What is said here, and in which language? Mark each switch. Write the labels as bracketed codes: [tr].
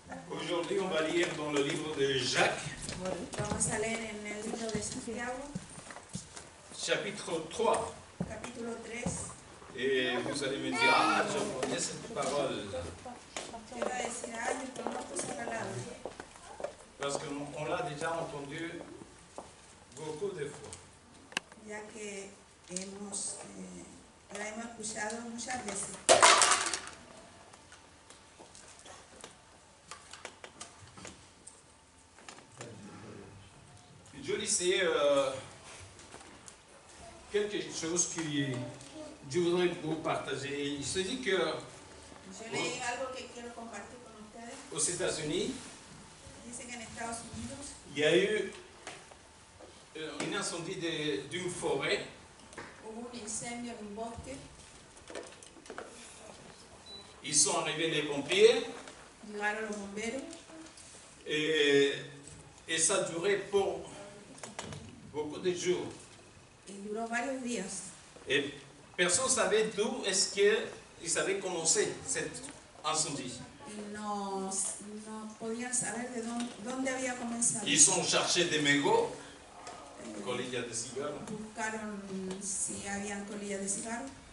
[fr] Aujourd'hui, on va lire dans le livre de Jacques, [es] Vamos a leer en el libro de Santiago, [fr] chapitre 3. [es] capítulo 3. [fr] vous allez me dire, ah, je connais cette parole. [es] Quiero decir, ay, yo conozco esa palabra. [fr] Parce qu'on l'a déjà entendu beaucoup de fois. [es] Ya que la hemos escuchado muchas veces. [fr] Je lisais quelque chose que je voudrais vous partager. Il se dit que [es] Yo leí algo que quiero compartir con ustedes. [fr] aux États-Unis, [es] Dice que en Estados Unidos [fr] il y a eu un incendie d'une forêt. [es] hubo un incendio en un bosque. [fr] Ils sont arrivés les pompiers [es] Llegaron los bomberos [fr] et ça a duré pour beaucoup de jours. [es] y duró varios días. [fr] Et personne ne savait d'où est-ce qu'ils avaient commencé cet incendie. [es] Y no podían saber de dónde había comenzado. [fr] Ils ont cherché des mégots, colillas de cigares, [es] Buscaron si habían colillas de cigarro,